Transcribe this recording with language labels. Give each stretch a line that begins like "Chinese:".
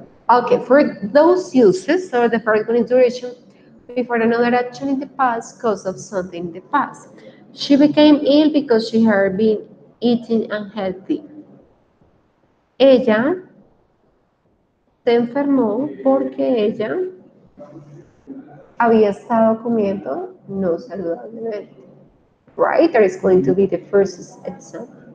English: Okay, for those uses, so the first one is duration before another action in the past cause of something in the past. She became ill because she had been eating unhealthy.
Spanish: Ella se enfermó porque ella había estado comiendo no saludablemente.
English: Right? That is going to be the first example.